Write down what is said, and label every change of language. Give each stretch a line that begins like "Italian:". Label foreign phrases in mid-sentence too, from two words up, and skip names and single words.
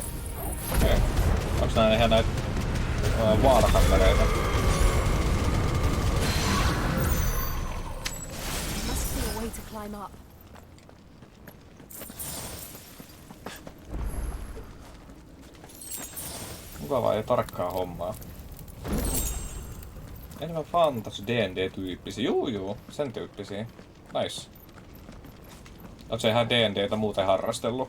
Finnish: Okei. Okay. Onks nää ihan näitä Warhammereita?
English: Must be a way to climb up.
Finnish: Mukavaa ja tarkkaa hommaa. Enemmän fantasy D&D-tyyppisiä. Juu, sen tyyppisiä. Nice. Oot sä ihan D&Dtä muuten harrastellut?